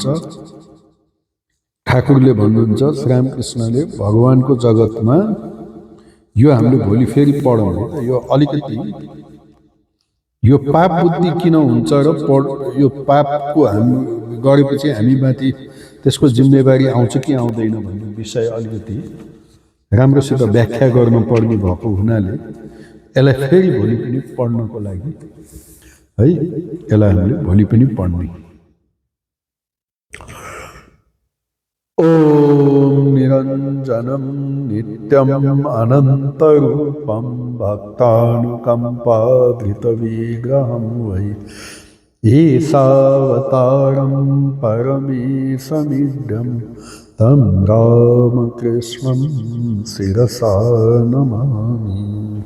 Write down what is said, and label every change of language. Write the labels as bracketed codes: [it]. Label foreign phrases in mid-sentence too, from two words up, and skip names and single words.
[ne] ठाकुरले भन्नुहुन्छ, श्रीरामकृष्णले, भगवानको जगतमा यो हामीले भोलि फेरि पढौँ, यो अलिकति यो पाप बुद्धि किन हुन्छ र यो पापको हामी गरेपछि हामीमाथि त्यसको जिम्मेवारी आउँछ कि आउँदैन भन्ने विषय अलिकति राम्रोसित व्याख्या गर्नुपर्ने भएको हुनाले यसलाई फेरि भोलि पनि पढ्नको लागि है, यसलाई हामीले भोलि पनि पढ्ने। [sa] ओम निरञ्जनं नित्यम् अनन्तरूपं भक्तानुकम्पाधृतविग्रहं वै ईशावतारं परमेशमिड्यं तं रामकृष्णं शिरसा नमामि।